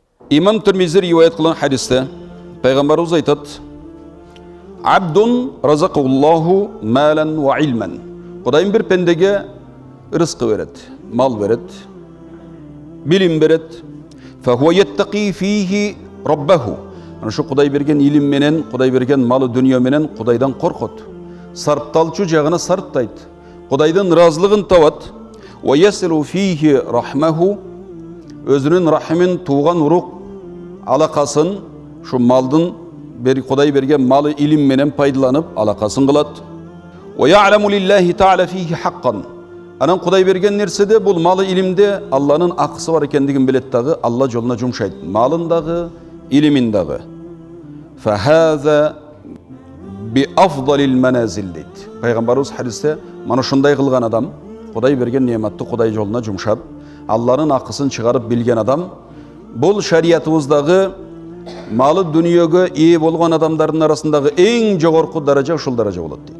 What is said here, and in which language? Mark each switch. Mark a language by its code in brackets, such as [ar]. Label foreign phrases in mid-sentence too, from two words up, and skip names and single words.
[ky] Имам Тирмизи риwayat кылган хадисте пайгамбарыбыз айтат: [ar] "عبد رزقه الله مالا وعلما." [ky] Кудайым бир пендеге рызкы берет, мал берет, билим берет. [ar] فهو يتقي فيه ربه. [ky] Ошо Кудай берген илим менен, Кудай берген малы дүние менен Кудайдан коркот. Сарпталчу жагына сарптайт. Кудайдын разылыгын табат. [ar] ويصل فيه رحمه. [ky] Өзүнүн рахимин туган урук алакасын шу малдын Кудай берген малы илим менен пайдаланып алакасын кылат. [ar] ويعلم لله تعالى فيه حقا. [ky] Анан Кудай берген нерседе бул малы илимде Алланын акысы бар экендигин билет дагы, Алла жолуна жумшайт. Малын дагы, илимин дагы. [ar] فهذا بأفضل المنازل дейт. [ky] Пайгамбарыбыз хадисте мана ушундай кылган адам, Кудай берген неmatты Кудай жолуна жумшап, Алланын акысын чыгарып билген адам, бул шариятыбыздагы малы дүниөгө ээ болгон адамдардын арасындагы эң жогорку даража ушул даража болот дейт.